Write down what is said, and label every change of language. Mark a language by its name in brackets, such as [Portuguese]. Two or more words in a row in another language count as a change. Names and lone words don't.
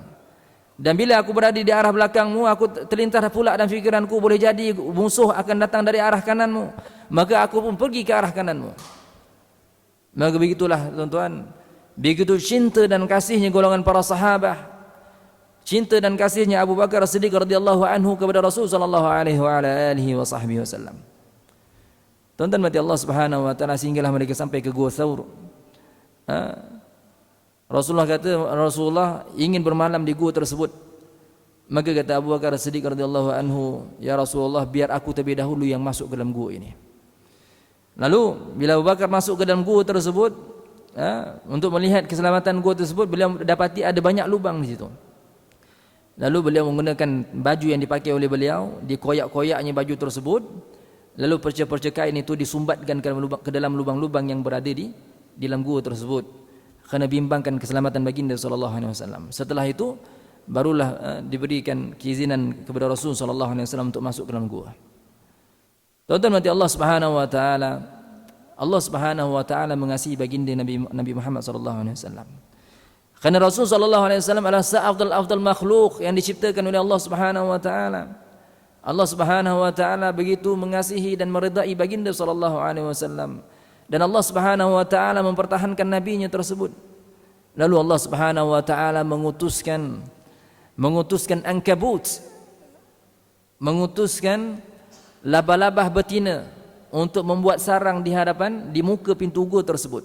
[Malay] Dan bila aku berada di arah belakangmu, aku terlintas pula dalam fikiranku, boleh jadi musuh akan datang dari arah kananmu. Maka aku pun pergi ke arah kananmu. Maka begitulah tuan-tuan, begitu cinta dan kasihnya golongan para sahabat, cinta dan kasihnya Abu Bakar As-Siddiq [Arabic] radhiyallahu anhu [Malay] kepada Rasul [Arabic] sallallahu alaihi wasallam. [Malay] Tuan-tuan mati Allah [Arabic] Subhanahu wa taala, [Malay] sehinggalah mereka sampai ke Gua Thaur. Rasulullah ingin bermalam di gua tersebut. Maka kata Abu Bakar As-Siddiq [Arabic] radhiyallahu anhu, "Ya Rasulullah, [Malay] biar aku terlebih dahulu yang masuk ke dalam gua ini." Lalu bila Abu Bakar masuk ke dalam gua tersebut, untuk melihat keselamatan gua tersebut, beliau dapati ada banyak lubang di situ. Lalu beliau menggunakan baju yang dipakai oleh beliau, dikoyak-koyaknya baju tersebut, lalu perca-perca kain itu disumbatkan ke dalam lubang-lubang yang berada di dalam gua tersebut, kerana bimbangkan keselamatan baginda [Arabic] sallallahu alaihi wasallam. [Malay] Setelah itu barulah diberikan keizinan kepada Rasul [Arabic] sallallahu alaihi wasallam [Malay] untuk masuk ke dalam gua. Tuan-tuan mati Allah [Arabic] Subhanahu wa taala, [Malay] Allah [Arabic] Subhanahu wa taala [Malay] mengasihi baginda Nabi Muhammad [Arabic] sallallahu alaihi wasallam. [Malay] Karena Rasul [Arabic] sallallahu alaihi wasallam [Malay] adalah seafdal makhluk yang diciptakan oleh Allah [Arabic] Subhanahu wa taala. [Malay] Allah [Arabic] Subhanahu wa taala [Malay] begitu mengasihi dan meridai baginda [Arabic] sallallahu alaihi wasallam, [Malay] dan Allah [Arabic] Subhanahu wa taala [Malay] mempertahankan nabinya tersebut. Lalu Allah [Arabic] Subhanahu wa taala [Malay] mengutuskan ankabut, mengutuskan labah-labah betina untuk membuat sarang di muka pintu gua tersebut.